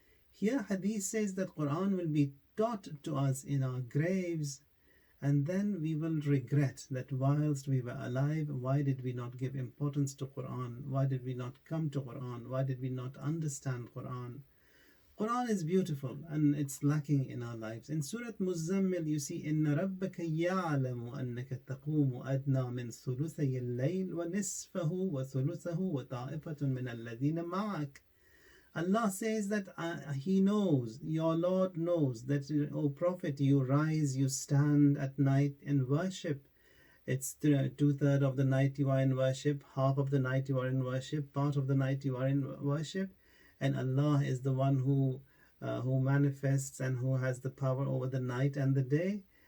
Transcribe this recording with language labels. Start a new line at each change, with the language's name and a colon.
English: Here, Hadith says that Quran will be taught to us in our graves, and then we will regret that whilst we were alive, why did we not give importance to Quran? Why did we not come to Quran? Why did we not understand Quran? Quran is beautiful and it's lacking in our lives. In Surah Muzammil, you see,
Arabic: إِنَّ رَبَّكَ يَعْلَمُ أَنَّكَ تَقُومُ أَدْنَى مِنْ ثُلُثَيِ اللَّيْلِ وَنِصْفَهُ وَثُلُثَهُ وَطَائِفَةٌ مِنَ الَّذِينَ مَعَكَ.
English: Allah says that He knows, your Lord knows that, O Prophet, you rise, you stand at night in worship. It's 2/3 of the night you are in worship, half of the night you are in worship, part of the night you are in worship, and Allah is the one who manifests and who has the power over the night and the day.